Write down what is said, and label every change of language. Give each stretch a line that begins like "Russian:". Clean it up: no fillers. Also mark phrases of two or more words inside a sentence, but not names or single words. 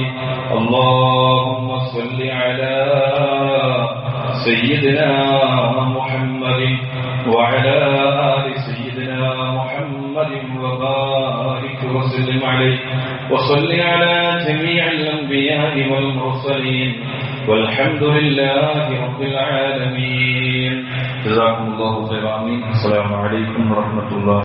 Arabic: اللهم صل على سيدنا محمد وعلى آل سيدنا محمد وبارك وسلم عليه وصل على جميع الأنبياء والمرسلين والحمد لله رب العالمين. جزاكم الله خيرا. السلام عليكم ورحمة الله.